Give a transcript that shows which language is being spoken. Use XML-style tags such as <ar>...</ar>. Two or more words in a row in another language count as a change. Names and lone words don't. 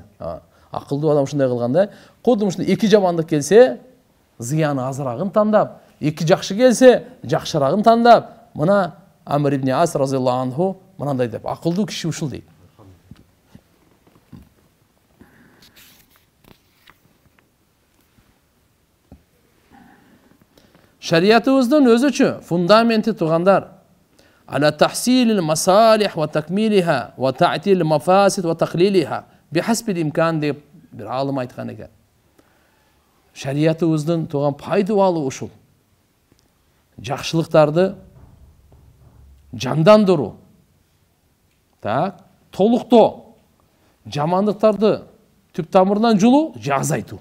<ky>Акылдуу адам ушундай кылганда, кодум ушундай эки жамандык келсе, зыяны азыраагын тандап, эки жакшы келсе, жакшыраагын тандап, мына Амир ибн Ас</ky> <ar>رضي الله عنه</ar> <ky>мынандай деп, акылдуу киши ушул дейт. Шариятыбыздын өзүчө фундаменти туугандар.</ky> <ar>على تحصيل المصالح و تكميلها و تعطيل المفاسد و تقليلها بحسب الإمكان</ar> <ky>деп бир алым айткан экен. Шариятыбыздын тууган пайдалуу ушул. Жакшылыктарды жандандыруу. Толуктоо. Жамандыктарды түп тамырынан жулуу, азайтуу.</ky>